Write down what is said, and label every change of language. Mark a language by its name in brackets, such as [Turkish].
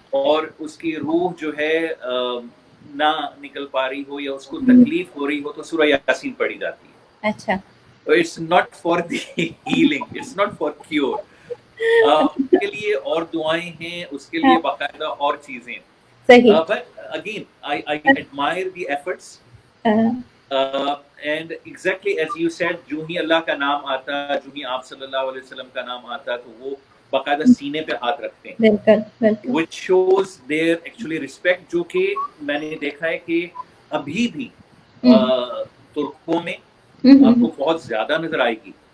[Urdu] اور اس کی روح جو ہے نہ نکل پا رہی ہو یا اس کو تکلیف ہو رہی ہو, تو سورہ یاسین پڑھی جاتی ہے. اچھا. [English] It's not for the healing, it's not for cure. [Urdu] اس کے لیے اور دعائیں ہیں, اس کے لیے باقاعدہ اور چیزیں. [English] But again, I admire the efforts. And exactly as you said, [Urdu] جو ہی اللہ کا نام آتا, جو ہی آپ صلی اللہ علیہ وسلم کا نام آتا, تو وہ باقاعدہ سینے پہ ہاتھ رکھتے ہیں, [English] which shows their actually respect, [Urdu] جو کہ میں نے دیکھا ہے کہ ابھی بھی ترکوں میں آپ کو بہت زیادہ نظر آئے گی.